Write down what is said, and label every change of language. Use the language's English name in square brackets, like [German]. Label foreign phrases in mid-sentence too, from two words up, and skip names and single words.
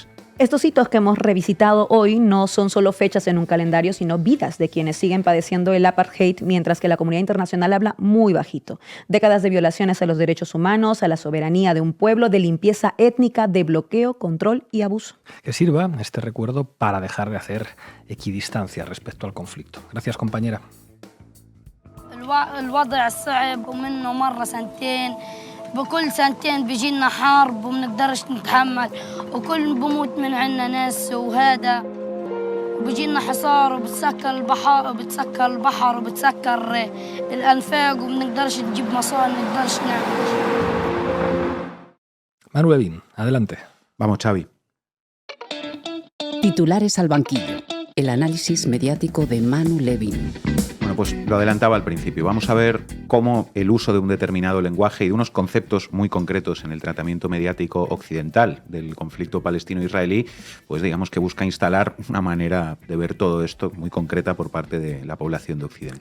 [Spanish] Estos hitos que hemos revisitado hoy no son solo fechas en un calendario, sino vidas de quienes siguen padeciendo el apartheid, mientras que la comunidad internacional habla muy bajito. Décadas de violaciones a los derechos humanos, a la soberanía de un pueblo, de limpieza étnica, de bloqueo, control y abuso. Que sirva este recuerdo para dejar de hacer equidistancia respecto al conflicto. Gracias, compañera. [Arabic] بكل سنتين بيجينا حرب ومنقدرش نتحمل وكل بموت من عنا ناس وهذا وبيجينا حصار وبتسكر البحر وبتسكر الأنفاق ومنقدرش نجيب مصاري منقدرش نعمل. [Spanish] Manu Levin, adelante. Vamos, Xavi. Titulares al banquillo. El análisis mediático de Manu Levin. Bueno, pues lo adelantaba al principio. Vamos a ver cómo el uso de un determinado lenguaje y de unos conceptos muy concretos en el tratamiento mediático occidental del conflicto palestino-israelí, pues digamos que busca instalar una manera de ver todo esto muy concreta por parte de la población de Occidente.